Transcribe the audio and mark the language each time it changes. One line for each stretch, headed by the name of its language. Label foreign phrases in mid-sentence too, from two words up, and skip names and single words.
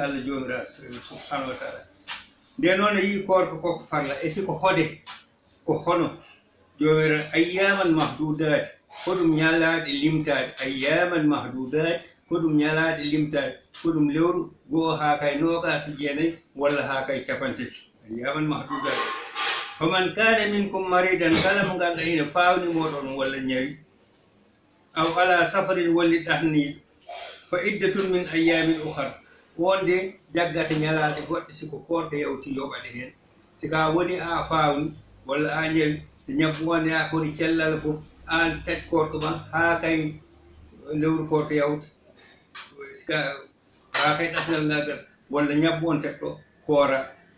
Fula: Allah jomiraɗo
Arabic: سبحانه وتعالى
Fula: nde noon a yii korko koko farla e siko hode ko hono jomiraɗo
Arabic: أياما معدودات
Fula: hoɗum ñalaɗe limtade
Arabic: أياما معدودات
Fula: hoɗum ñalaɗe limtade hoɗum lewru goho ha kay nogasi jeenayyi walla ha kay capantati
Arabic: أياما معدودات فمن كان منكم مريضا
Fula: kala mo ganduɗa ina fawni moɗon walla ñawi
Arabic: أو على سفر
Fula: walli ɗanniɗo
Arabic: فعدة من أيام أخر
Fula: wonde jaggata ñalaɗe goɗɗe siko korka yawti yoɓaɗe hen sika woni a fawni walla a ñawi ñabbu wonde a kori cellal fof an taƴ korko ma ha kay lewru korko yawti sika ha kay ɗasngal ngal gas walla ñabbu on tetto koora